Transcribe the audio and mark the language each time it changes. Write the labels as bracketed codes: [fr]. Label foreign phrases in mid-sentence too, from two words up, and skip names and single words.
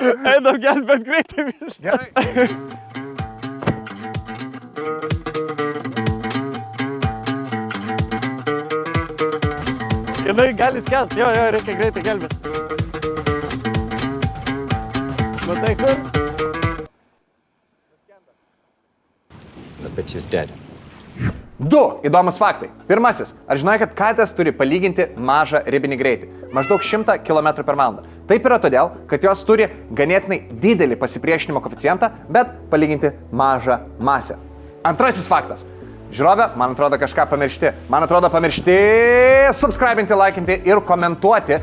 [lt] Einam gelbėt greitai vištas. Gerai. Jinai gali skęst, jo, reikia greitai gelbėt. Matai kur? [en] The bitch is dead. [lt] 2 įdomus faktai. Pirmasis. Ar žinai, kad katės turi palyginti mažą ribinį greitį? Maždaug 100 km/h. Taip yra todėl, kad jos turi ganėtinai didelį pasipriešinimo koeficientą, bet palyginti mažą masę. Antrasis faktas. Žiūrovė, man atrodo, kažką pamiršti. Man atrodo, pamiršti subscribinti, laikinti ir komentuoti.